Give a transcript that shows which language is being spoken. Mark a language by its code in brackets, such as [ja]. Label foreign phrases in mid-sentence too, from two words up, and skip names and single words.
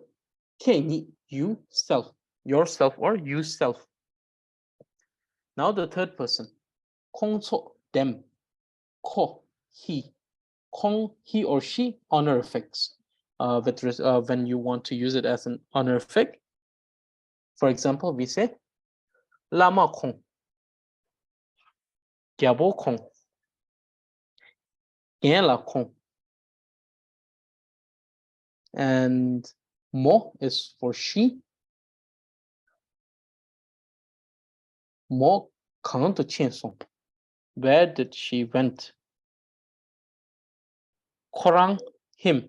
[en] Keni, you, self. Yourself or you, self. Now the third person. Kongso, them. Ko, he. Kong, he or she, honorifics. When you want to use it as an honorific. For example, we say [bo] lama kong, gyabo kong, la kong. [en] And mo is for she. [bo] Mo kang to chen song. [en] Where did she went? Korang, him.